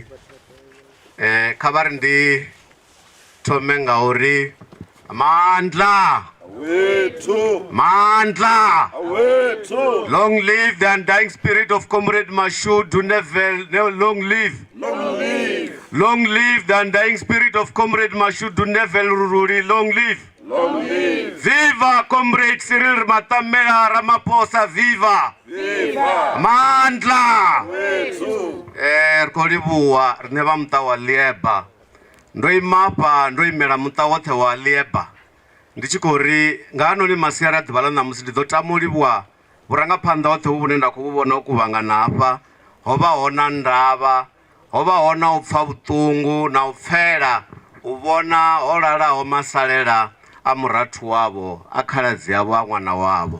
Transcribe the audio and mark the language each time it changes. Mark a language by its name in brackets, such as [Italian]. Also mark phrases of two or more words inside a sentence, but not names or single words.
[Venda] Kha vha ri ndi thome nga uri mandla, mandla, [English] long live the undying spirit of Comrade Mashudu Neville, long live. Long live the undying spirit of Comrade Mashudu Neville Luruli, long live. Long live. Viva Comrade Cyril Matamela Ramaphosa, viva. Viva. Mandla. [Venda] Rikolibuwa rine va muta wa Lieba. Ndo imapa ndo imela muta wothe wa Lieba. Ndi tshi khou ri nga hanoni masiari a ḓuvha ḽa ṋamusi ndi ḓo tama u livhuwa vhurangaphanḓa hoṱhe vhu vhune nda khou vhu vhona u kuvhangana hafha. Ho vha hona ndavha, ho vha hona u pfa vhuṱungu na u pfela u vhona ho lalaho masalela a murathu wavho, a khaladzi yavho, a ṅwana wavho.